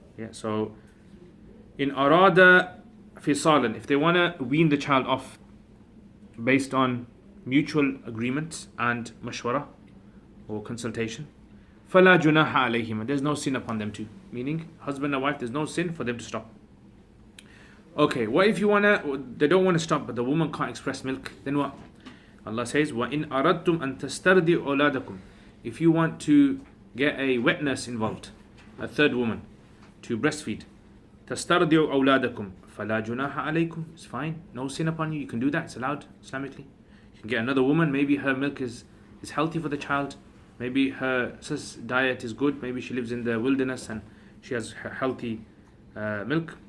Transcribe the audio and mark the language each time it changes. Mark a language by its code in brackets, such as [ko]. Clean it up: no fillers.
[en] So [ar] in arada fisalan, [en] if they want to wean the child off based on mutual agreement and mashwara or consultation, [ar] fala junaha alayhim, [en] there's no sin upon them too. Meaning, husband and wife, there's no sin for them to stop. Okay, what if they don't want to stop, but the woman can't express milk? Then what? Allah says, [ar] وَإِنْ أَرَدْتُمْ أَن تَسْتَرْضِعُوا أَوْلَادَكُمْ. [en] If you want to get a wet nurse involved, a third woman, to breastfeed, [ar] تَسْتَرْضِعُوا أَوْلَادَكُمْ فَلَا جُنَاحَ عَلَيْكُمْ. [en] It's fine, no sin upon you, you can do that, it's allowed Islamically. You can get another woman, maybe her milk is healthy for the child, maybe her diet is good, maybe she lives in the wilderness and she has healthy milk.